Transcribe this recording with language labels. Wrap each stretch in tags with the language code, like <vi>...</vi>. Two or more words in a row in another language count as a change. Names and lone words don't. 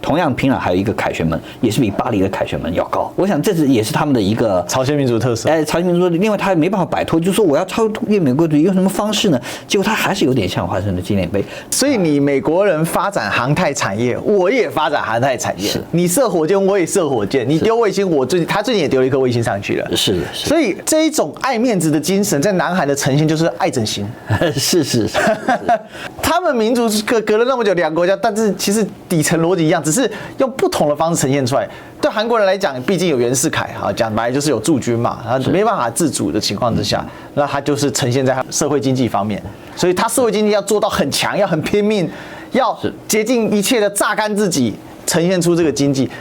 <zh>同樣，平壤還有一個凱旋門，也是比巴黎的凱旋門要高。我想這也是他們的一個朝鮮民族特色。朝鮮民族，另外他也沒辦法擺脫，就是說我要超越美國主義，用什麼方式呢？結果他還是有點像華盛頓紀念碑。所以你美國人發展航太產業，我也發展航太產業。是，你射火箭，我也射火箭。你丟衛星，他最近也丟了一顆衛星上去了。是。所以這一種愛面子的精神，在南韓的呈現就是愛整形。是。他們民族隔了那麼久兩個國家，但是其實底層邏輯一樣，只是用不同的方式呈現出來。對韓國人來講，畢竟有袁世凱啊，講白就是有駐軍嘛，他沒辦法自主的情況之下，那他就是呈現在社會經濟方面。所以他社會經濟要做到很強，要很拼命，要竭盡一切的榨乾自己，呈現出這個經濟。</zh>